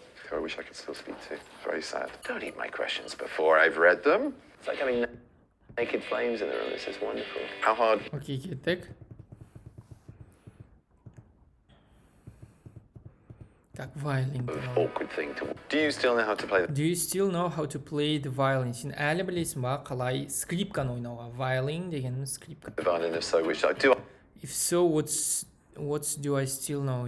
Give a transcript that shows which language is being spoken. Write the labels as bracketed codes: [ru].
[en] Who I wish I could still speak to. Very sad. Don't eat my questions before I've read them. It's like having naked flames in the room. This is wonderful. How hard? [kk] Окей, кеттік. [en] Так, violin. Awkward thing to. Do you still know how to play? Do you still know how to play the violin? [kk] Сен әлі білесің ба қалай скрипканы ойнауға? Violin дегеніміз скрипка. [en] The violin, if so, which I do. If so, what do I still know?